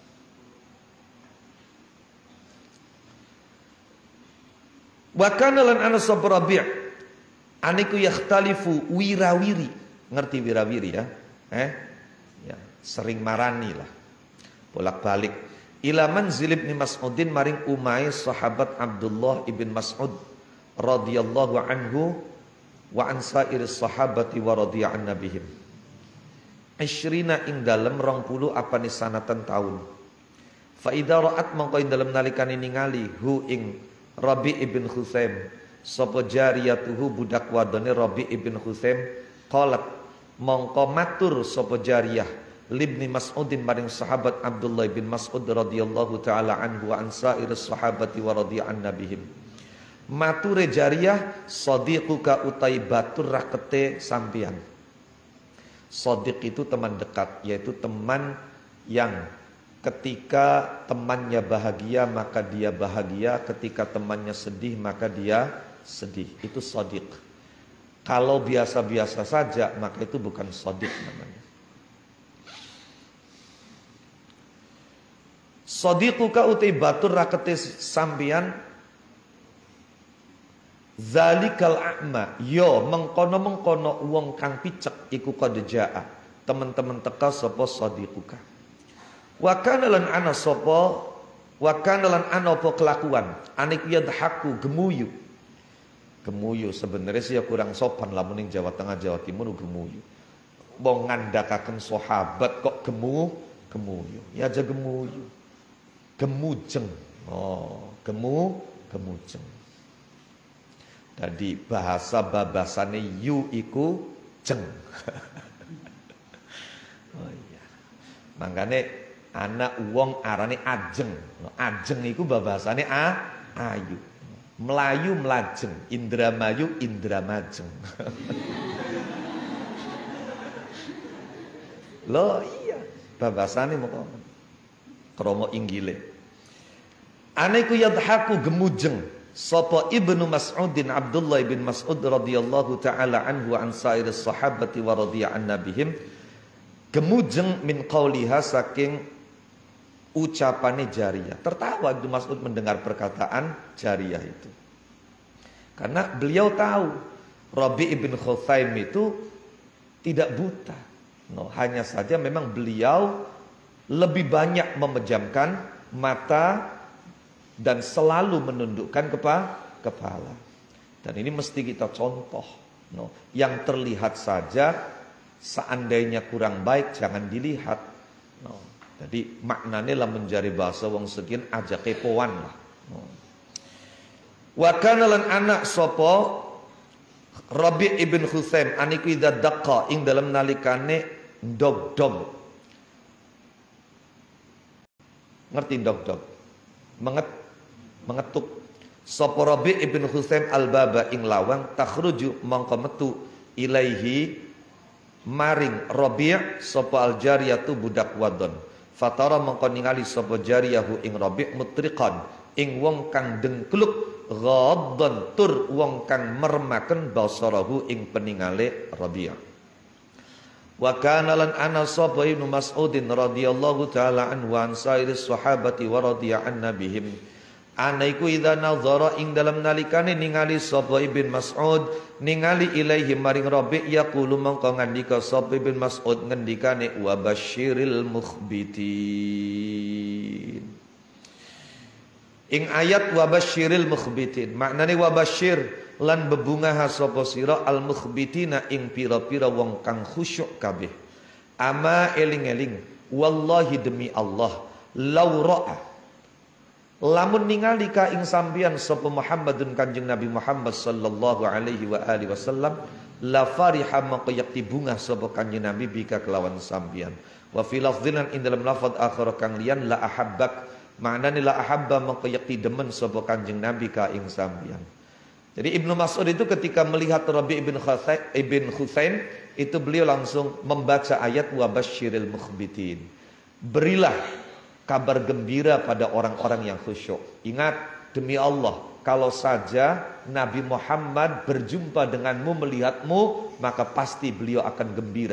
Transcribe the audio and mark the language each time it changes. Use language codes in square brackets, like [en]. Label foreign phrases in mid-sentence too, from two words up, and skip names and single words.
[ar] وكان [jv] lan ana sab Rabi' aniku yakhtalifu wirawiri. Ngerti wirawiri ya? Ya, sering marani lah. Bolak-balik. [ar] إلى منزل ابن مسعود [jv] maring umai sahabat [ar] Abdullah ibn Mas'ud رضي الله عنه وعن سائر الصحابة ورضي عن نبيهم. [jv] Isyrina ing dalem 20 apane sanatan taun. [ar] فإذا رأت [jv] mangko ing dalem nalikane ningali hu ing Rabi' ibn Khutsaim sapa jariyatuhu budak wadone Rabi' ibn Khutsaim qalat mongko matur sapa jariyah [ar] لابن مسعود [jv] maring sahabat Abdullah bin Mas'ud [ar] رضي الله تعالى عنه وعن سائر الصحابة ورضي عن نبيهم. [jv] Mature jariyah, sadiquka utai batur rakete sampian. [id] Sadiq itu teman dekat, yaitu teman yang ketika temannya bahagia maka dia bahagia, ketika temannya sedih maka dia sedih. Itu shadiq. Kalau biasa-biasa saja maka itu bukan shadiq namanya. [jv] Shadiquka utai batur rakete sampian [ar] ذلك الأعمى, [jv] yo mengkono-mengkono wong kang picek iku [ar] قد جاء, [jv] teman-teman teka sapa shadiquka. [ar] وكان [jv] lan ana sapa [ar] وكان [jv] lan ana apa kelakuan anik yadhaku gemuyu. [id] Gemuyu sebenarnya sih ya kurang sopan lah ning Jawa Tengah Jawa Timur gemuyu. [jv] Wong ngandakaken sahabat kok gemuyu. Ya aja gemuyu. Gemujeng. Oh, gemujeng. Tadi bahasa babasane yu iku jeng. Oh iya. Makane anak wong arane ajeng. Ajeng iku babasane ayu. Melayu melajeng, Indramayu Indramajeng. Loh iya, babasane moko kromo inggile. Anaiku yadhaku gemujeng sapa Ibnu Mas'udin Abdullah bin Mas'ud [ar] رضي الله تعالى عنه عن سائر الصحابة ورضي عن نبيهم, [jv] gemujeng [ar] من قولها [jv] saking ucapane jariyah. [id] Tertawa Ibnu Mas'ud mendengar perkataan jariyah itu. Karena beliau tahu Rabi' ibn Khuthaim itu tidak buta. Hanya saja memang beliau lebih banyak memejamkan mata dan selalu menundukkan kepala. Dan ini mesti kita contoh. Yang terlihat saja seandainya kurang baik jangan dilihat. Jadi maknanya lah menjadi bahasa wong segin [jv] aja kepoan [id] lah. [ar] وكان [jv] lan anak sapa Rabi' ibn Khuthaim aniku [ar] إذا دق [jv] ing dalam nalikane dog-dog. Ngerti dog-dog? Mengetuk. Sapa Rabi' ibn Khuthaim al-baba ing lawang takhruju mongko metu ilaihi maring Rabi' sapa al-jariyatu budak wadon. Fatara mongko ningali sapa jariyahu ing Rabi' mutriqan ing wong kang dengkluk ghaddan tur wong kang mermaken basarahu ing peningale Rabi'. [ar] وكان [jv] lan ana sapa [ar] Ibnu Mas'udin رضي الله تعالى عنه عن سائر الصحابة ورضي عن نبيهم. [jv] Anaiku [ar] إذا نظر [jv] ing dalam nalikane ningali sapa Ibnu Mas'ud ningali ilaihi maring Rabi' yaqulu mongko ngandika sapa Ibnu Mas'ud ngendikane [ar] وبشر المخبتين. [jv] Ing ayat [ar] وبشر المخبتين [jv] maknane [ar] وبشر [jv] lan bebungaha sapa sira [ar] المخبتين [jv] ing pira-pira wong kang khusyuk kabeh. Ama eling-eling wallahi demi Allah [ar] لو رأى [jv] lamun ningali ka ing sampeyan sapa Muhammadun Kanjeng Nabi Muhammad [ar] صلى الله عليه وعلى آله وسلم لفرح [jv] maka yakti bunga sapa Kanjeng Nabi bika kelawan sampeyan. [ar] وفي لفظ [jv] ing dalam lafaz akhir kang liyan [ar] لأحبك [jv] maknane [ar] لأحب [jv] maka yakti demen sapa Kanjeng Nabi ka ing sampeyan. [id] Jadi Ibnu Mas'ud itu ketika melihat Rabi' ibn Khuthaim itu beliau langsung membaca ayat [ar] وبشر المخبتين. [id] Berilah kabar gembira pada orang-orang yang khusyuk. Ingat demi Allah, kalau saja Nabi Muhammad berjumpa denganmu, melihatmu, maka pasti beliau akan gembira.